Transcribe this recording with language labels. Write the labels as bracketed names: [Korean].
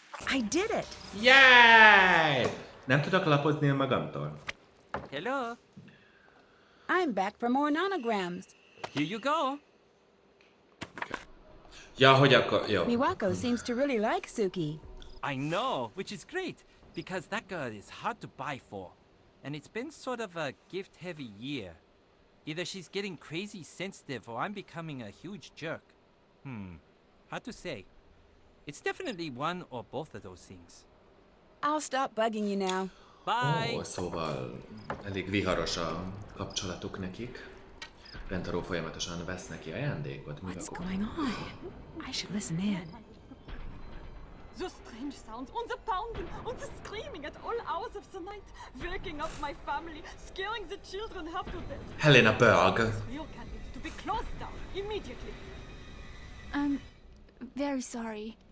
[English] I did it. Yay! [Hungarian] Nem tudok lapozni magamtól. [English] Hello. I'm back for more nanograms. Here you go. [Hungarian] Ja, hogy akkor... Jó. [English] Miwako seems to really like Suki. I know, which is great, because that girl is hard to buy for. And it's been sort of a gift-heavy year. Either she's getting crazy sensitive or I'm becoming a huge jerk. Hard to say. It's definitely one or both of those things. I'll stop bugging you now. Bye! [Hungarian] Ó, szóval elég viharos a kapcsolatuk nekik. Rentaró folyamatosan vesz neki ajándékot. [English] What's going on? I should listen in. The strange sounds, and the pounding, and the screaming at all hours of the night, waking up my family, scaring the children half to death. Helena Berg. Riokan needs to be closed down immediately. I'm very sorry.